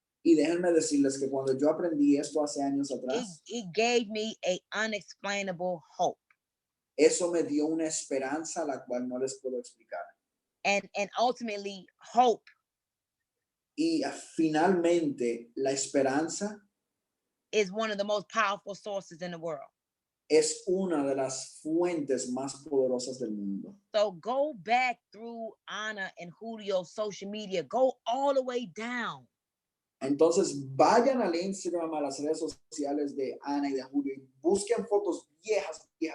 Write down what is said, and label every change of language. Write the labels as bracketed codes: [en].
[es] Y déjenme decirles que cuando yo aprendí esto hace años atrás, [en] it gave me a unexplainable hope. [es] eso me dio una esperanza la cual no les puedo explicar. [en] And ultimately, hope [es] Y finalmente la esperanza [en] is one of the most powerful sources in the world. [es] es una de las fuentes más poderosas del mundo. [en] So go back through Ana and Julio's social media. Go all the way down. [es] Entonces vayan al Instagram, a las redes sociales de Ana y de Julio y busquen fotos viejas.